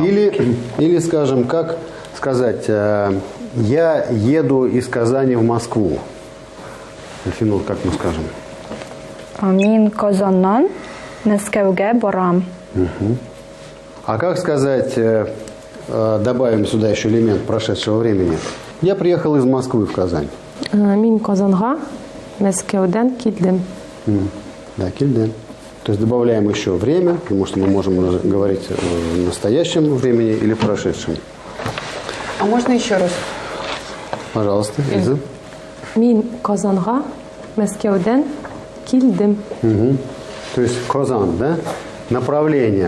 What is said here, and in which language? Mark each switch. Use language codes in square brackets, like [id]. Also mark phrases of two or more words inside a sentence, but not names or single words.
[ru] Или, скажем, как сказать, я еду из Казани в Москву. Альфинур, как мы скажем? [tt] Min Kazan'dan Мәскәүгә барам. [ru] А как сказать, добавим сюда еще элемент прошедшего времени. Я приехал из Москвы в Казань. [tt] Мин Казанга Мәскәүдән килдем. [ru] Да, кильден. То есть добавляем еще время, потому что мы можем говорить в настоящем времени или в прошедшем. А можно еще раз? Пожалуйста, Эльза. [tt] Мин Казанга Мәскәүдән килдем. [ru] То есть Казан, да? Направление.